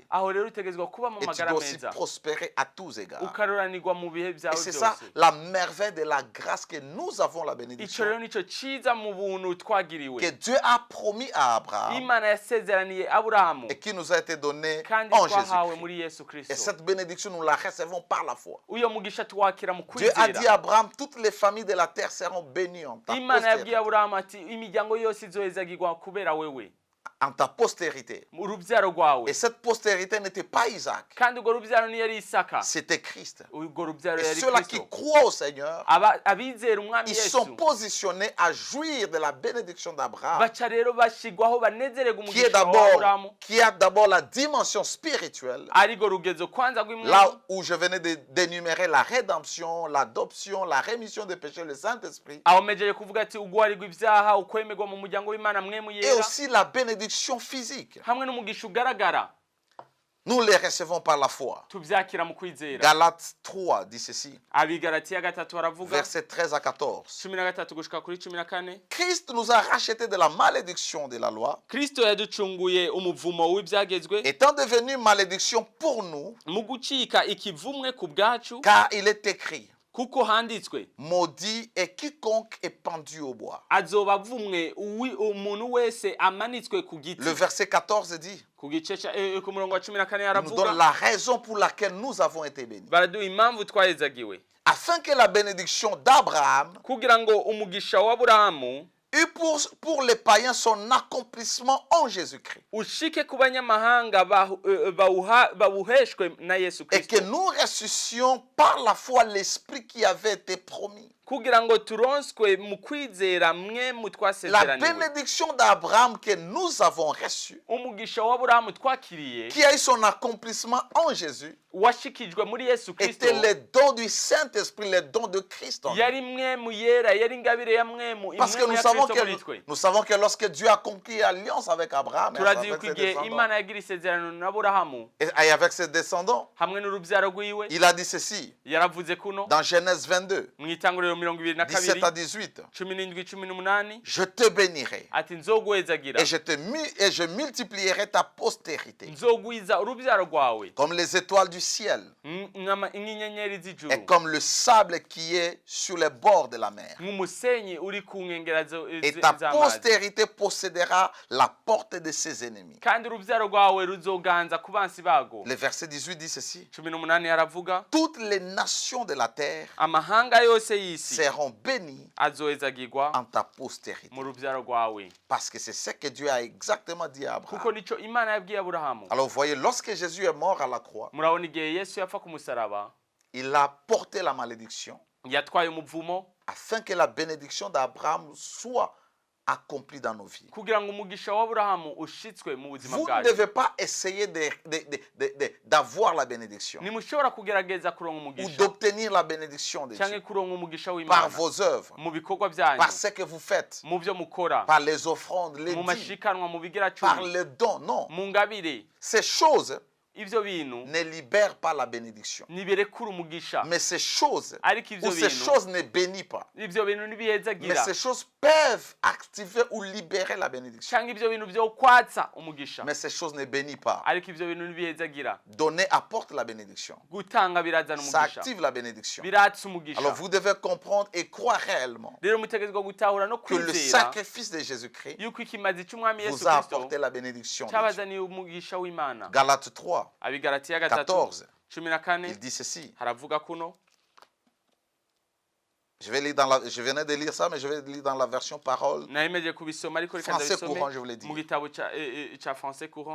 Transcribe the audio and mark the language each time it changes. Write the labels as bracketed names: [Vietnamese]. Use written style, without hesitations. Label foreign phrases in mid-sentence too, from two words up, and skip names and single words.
[Rundi] aho rero utegerezwa kuba mu [French] Et tu [Rundi] magara [French] dois aussi [Rundi] meza [French] prospérer à tous égards. [Rundi] ukaruranirwa mu bihe [French] Et [Rundi] byawe [French] c'est ça [Rundi] byose [French] la merveille de la grâce que nous avons la [Rundi] ico [French] bénédiction. [Rundi] rero nico ciza mu buntu twagiriwe [French] Que Dieu a promis à Abraham [Rundi] Imana yasezeraniye Aburahamu [French] et qui nous a été donnée [Rundi] kandi [French] en [Rundi] twahawe [French] Jésus-Christ. [Rundi] muri Yesu [French] Et [Rundi] Kristo [French] cette bénédiction, nous la recevons par la foi. [Rundi] uyo mugisha twakira mu [French] Dieu a dit [Rundi] kwizera [French] à Abraham, toutes les familles de la terre seront bénies en ta [Rundi] Imana yabwiye [French] postérité. [Rundi] Aburahamu ati imiryango yose izohezagirwa kubera wewe [French] en ta postérité. [Rundi] urubyaro rwawe [French] Et cette postérité n'était pas Isaac, [Rundi] kandi urwo rubyaro ntiyari Isaka [French] c'était Christ. [Rundi] urwo rubyaro [French] Et [Rundi] yari [French] ceux-là qui [Rundi] Kristo [French] croient au Seigneur, [Rundi] abizera umwami [French] ils [Rundi] Yesu [French] sont positionnés à jouir de la bénédiction d'Abraham, [Rundi] baca rero bashigwaho banezererwa umugisha wa Aburahamu [French] qui a d'abord la dimension spirituelle, [Rundi] arigo rugezo kwanza rw'imwe [French] là où je venais d'énumérer la rédemption, l'adoption, la rémission des péchés, le Saint-Esprit, [Rundi] aho mejeje kuvuga ati ugwarirwa ibyaha ukwemerwa mu muryango w'Imana mwemu [French] et [Rundi] yera [French] aussi la bénédiction physique. [Rundi] hamwe n'umugisha ugaragara [French] Nous les recevons par la foi. [Rundi] tubyakira mu kwizera [French] Galates 3 dit ceci, [Rundi] abigalatiya 3 baravuga [French] versets 13 à 14. [Rundi] 13 gushika kuri 14 [French] Christ nous a rachetés de la malédiction de la loi, [Rundi] Kristo yaducunguye umuvumo w'ibyagezwe [French] étant devenu malédiction pour nous, [Rundi] mu gucika ikivumwe ku bwacu [French] car il est écrit, [Rundi] kuko handitswe [French] maudit est quiconque est pendu au bois. [Rundi] azoba avumwe umuntu wese amanitswe ku giti [French] Le verset 14 dit, [Rundi] ku gice ku murongo wa 14 [French] il nous [Rundi] yaravuga [French] donne la raison pour laquelle nous avons été bénis. [Rundi] baraduha impamvu twahezagiwe [French] Afin que la bénédiction d'Abraham [Rundi] kugira ngo umugisha wa Aburahamu [French] eut pour les païens son accomplissement en Jésus-Christ. [Rundi] ushike ku banyamahanga bawuheshwe na Yesu [French] Et que [Rundi] Kristo [French] nous ressuscitions par la foi l'esprit qui avait été promis. [Rundi] kugira ngo turonswe mu kwizera mwe mu [French] La [Rundi] twasezeraniwe [French] bénédiction d'Abraham que nous avons reçue, [Rundi] umugisha wa Aburahamu twakiriye [French] qui a eu son accomplissement en Jésus, [Rundi] washikijwe muri Yesu Kristo [French] était les dons du Saint-Esprit, les dons de Christ en nous. [Rundi] yari mwemu yera yari ingabire ya mwemu [French] Parce que [Rundi] imwemu ya Kristo muri twe [French] nous savons que lorsque Dieu a conclu l'alliance avec Abraham et [Rundi] turazi [French] avec [Rundi] yuko [French] ses [Rundi] igihe [French] descendants, [Rundi] Imana yagira isezerano na Aburahamu [French] et avec ses descendants, [Rundi] hamwe n'urubyaro rwiwe [French] il a dit ceci [Rundi] yaravuze kuno [French] dans Genèse 22, [Rundi] mu itanguriro 17 22 [French] à 18. [Rundi] 17-18 [French] Je te bénirai [Rundi] ati nzoguhezagira [French] et je multiplierai ta postérité [Rundi] nzogwiza urubyaro rwawe [French] comme les étoiles du ciel [Rundi] nk'inyenyeri [French] et [Rundi] z'ijuru [French] comme le sable qui est sur les bords de la mer. [Rundi] nk'umusenyi uri ku nkengera [French] Et ta [Rundi] z'amazi [French] postérité possédera la porte de ses ennemis. [Rundi] kandi urubyaro rwawe ruzoganza ku bansi bago [French] Le verset 18 dit ceci. [Rundi] 18 yaravuga [French] Toutes les nations de la terre [Rundi] amahanga yose y'isi [French] seront bénies [Rundi] azohezagirwa [French] en ta postérité. [Rundi] mu rubyaro rwawe [French] Parce que c'est ce que Dieu a exactement dit à [Rundi] kuko [French] Abraham. [Rundi] nico Imana yabwiye Aburahamu [French] Alors vous voyez, lorsque Jésus est mort à la croix, [Rundi] murabona igihe Yesu yapfa ku musaraba [French] il a porté la malédiction [Rundi] yatwaye umuvumo [French] afin que la bénédiction d'Abraham soit accomplie dans nos vies. [Rundi] kugira ngo umugisha wa Aburahamu ushitswe mu buzima [French] Vous ne [Rundi] bwacu [French] devez pas essayer d'avoir la bénédiction [Rundi] nimushobora kugerageza kuronka [French] ou [Rundi] umugisha [French] d'obtenir la bénédiction de [Rundi] cyangwa [French] Dieu [Rundi] kuronka umugisha [French] par [Rundi] w'Imana [French] vos œuvres, [Rundi] mu bikorwa byanyu [French] par ce que vous faites, [Rundi] mu byo mukora [French] par les offrandes, les [Rundi] mu [French] dîmes, [Rundi] mashikanwa mu bigira [French] par [Rundi] cumi [French] les dons. Non, [Rundi] mu ngabire [French] ces choses [Rundi] ivyo bintu [French] ne libèrent pas la bénédiction. [Rundi] nibirekura umugisha [French] Mais ces choses, [Rundi] ariko [French] ou [Rundi] ivyo [French] ces [Rundi] bintu [French] choses ne bénissent pas. [Rundi] ivyo bintu [French] Mais [Rundi] nibihezagira [French] ces choses peuvent activer ou libérer la bénédiction. [Rundi] cyangwa ivyo bintu byo kwatsa umugisha [French] Mais ces choses ne bénissent pas. [Rundi] ariko ivyo bintu nibihezagira [French] Donner apporte la bénédiction. [Rundi] gutanga birazana [French] Ça [Rundi] umugisha [French] active la bénédiction. [Rundi] biratsa umugisha [French] Alors vous devez comprendre et croire réellement [Rundi] rero mutegezwa gutahura no [French] que le [Rundi] kwizera [French] sacrifice de Jésus-Christ [Rundi] yuko ikimazi cy'umwami Yesu [French] vous a [Rundi] Kristo [French] apporté la bénédiction de Dieu. [Rundi] cyabazaniye umugisha w'Imana [French] Galates 3, [Rundi] abigalatiya 14, 3:14 [French] il dit ceci. [Rundi] haravuga kuno [French] Je venais de lire ça, mais je vais lire dans la version parole. [Rundi] nayemeje kubisoma ariko reka [French] Français courant, je vous [Rundi] ndabisome [French] l'ai dit. [Rundi] mu gitabo ca français courant